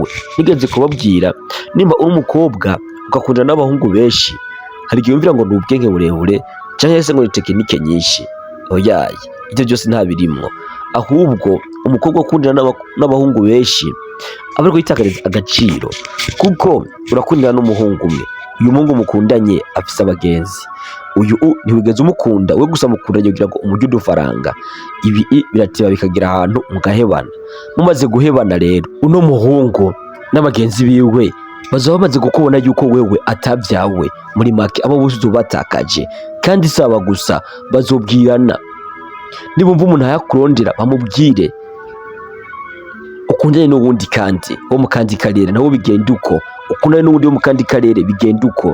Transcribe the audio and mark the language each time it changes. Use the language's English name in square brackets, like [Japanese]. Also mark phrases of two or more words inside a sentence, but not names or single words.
[Rundi] Nigeze kubabwira, nimba uri umukobwa ugakunda n'abahungu benshi, hari igihe wumvira ngo ni ubwenge burebure cyangwa se ngo ni tekinike nyinshi. Oyaye, ibyo byose nta birimwo. Ahubwo umukobwa ukundana n'abahungu benshi aba ari kwitakariza agaciro, kuko urakundana n'umuhungu umwe, uyu muhungu mukundanye afise abagenzi, uyu ntiwigeze umukunda we gusa mukundanye kugira ngo umujye udufaranga. Ibi birateba bikagira ahantu mugahebana. Mumaze guhebana rero, uno muhungu n'abagenzi biwe bazaba bamaze kukubona yuko wewe atabyawe, muri make abo bose ubatakaje. Kandi saba gusa, bazobwirana. Nibumva umuntu ayakurondera bamubwire ukundane n'ubundi kandi wo mu kandi karere nawo bigenda uko, ukundane n'ubundi wo mu kandi karere bigenda uko.